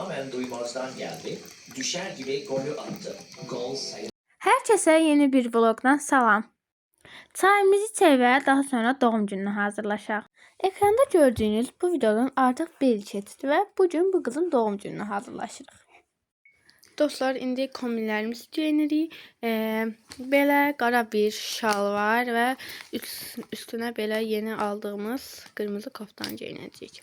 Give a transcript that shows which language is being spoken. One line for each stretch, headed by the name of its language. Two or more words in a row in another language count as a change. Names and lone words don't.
Turkish: duymazdan geldi. Düşer gibi golü attı. Gol sayı. Herkese yeni bir vlogdan salam.
Azerbaijani: Çayımızı içək və daha sonra doğum gününə hazırlaşaq. Ekranda gördüyünüz bu videonun artıq bir il keçdi və bu gün bu qızın doğum gününə hazırlaşırıq. Dostlar, indi kombinlərimizi geyinirik. Belə qara bir şal var və üstünə belə yeni aldığımız qırmızı koftan geyinəcəyik.